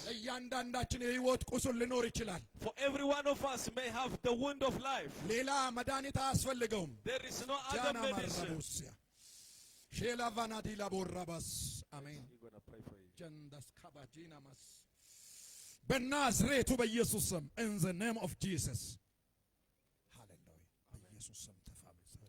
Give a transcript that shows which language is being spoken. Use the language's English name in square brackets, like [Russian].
[Amharic] እያንዳንዳችን የሕይወት ቁስል ሊኖር ይችላል። [English] For every one of us may have the wound of life. [Amharic] ሌላ መድኃኒት አያስፈልገውም። [English] There is no other ጃና medicine. ማራቦስያ ሼላ ቫናዲ ላቦራባስ አሜን He's going to pray for you. [Amharic] ጀንዳስ ካባጂና ማስ በናዝሬቱ በኢየሱስ ስም [English] in the name of Jesus [Amharic] ሃሌሉያ በኢየሱስ ስም ተፈወሰ